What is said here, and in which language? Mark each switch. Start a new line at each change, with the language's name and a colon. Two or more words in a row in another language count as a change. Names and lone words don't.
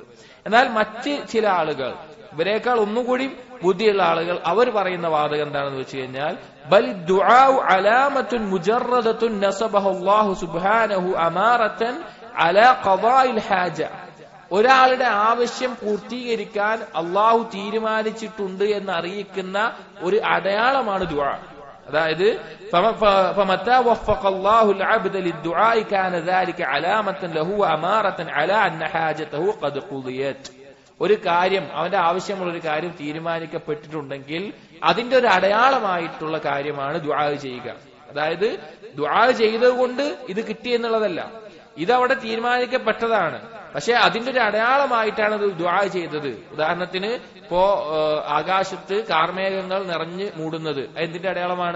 Malayalam: എന്നാൽ മറ്റ് ചില ആളുകൾ, ഇവരെക്കാൾ ഒന്നുകൂടി ബുദ്ധിയുള്ള ആളുകൾ, അവർ പറയുന്ന വാദം എന്താണെന്ന് വെച്ച് കഴിഞ്ഞാൽ
Arabic: بل دعاء علامة مجردة نصبه الله سبحانه أمارة على قضاء الحاجة.
Malayalam: ഒരാളുടെ ആവശ്യം പൂർത്തീകരിക്കാൻ അള്ളാഹു തീരുമാനിച്ചിട്ടുണ്ട് എന്ന് അറിയിക്കുന്ന ഒരു അടയാളമാണ് ദുആ.
Arabic: അതായത് فمتى وفق الله العبد للدعاء كان ذلك علامة له وأمارة على أن حاجته قد قضيت.
Malayalam: ഒരു കാര്യം, അവന്റെ ആവശ്യമുള്ള ഒരു കാര്യം തീരുമാനിക്കപ്പെട്ടിട്ടുണ്ടെങ്കിൽ അതിന്റെ ഒരു അടയാളമായിട്ടുള്ള കാര്യമാണ് ദുആ ചെയ്യുക. അതായത് ദുആ ചെയ്തുകൊണ്ട് ഇത് കിട്ടി എന്നുള്ളതല്ല, ഇതവിടെ തീരുമാനിക്കപ്പെട്ടതാണ്. പക്ഷെ അതിന്റെ ഒരു അടയാളമായിട്ടാണ് ഇത് ദുആ ചെയ്തത്. ഉദാഹരണത്തിന് ഇപ്പോ ആകാശത്ത് കാർമേഘങ്ങൾ നിറഞ്ഞു മൂടുന്നത് എന്തിന്റെ അടയാളമാണ്?